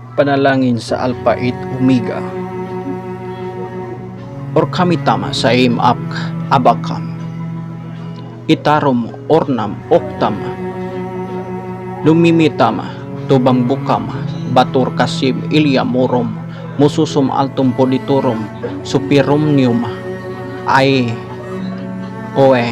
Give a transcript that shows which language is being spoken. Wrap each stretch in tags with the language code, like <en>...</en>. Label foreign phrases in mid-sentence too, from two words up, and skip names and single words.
<tl>panalangin sa</tl> <la>Alpha et Omega. Or kami tama sa imak abakam. Itarom ornam oktam. Lumimitama tubang bukam. Batur kasim ilya morom. Mususum altum poditorum. Supiromnium. Ay. Oe.</la>